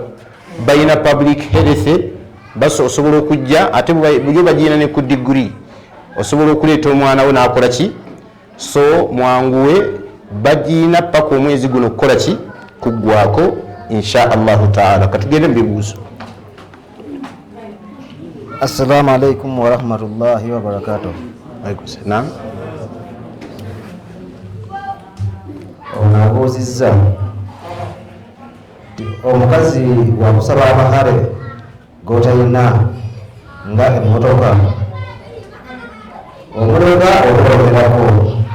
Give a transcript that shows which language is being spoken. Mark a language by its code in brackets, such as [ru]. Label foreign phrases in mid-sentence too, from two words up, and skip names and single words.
[lg] Bayina [en] public health [lg] osobola okujja ate buli bagirina ne ku degree osobola okuleeta omwana we n'akola ki? So mwanguwe bagirina paka omwezi guno kukola ki? [ar] Kuggwako إن شاء الله تعالى. [lg] Katugende mu bibuuzo. [ar] السلام عليكم ورحمة الله وبركاته. عليكم السلام. [lg] Onabuuzizza omukazi wakusaba amahare gotalina nga emmotoka omuloga okulogerako.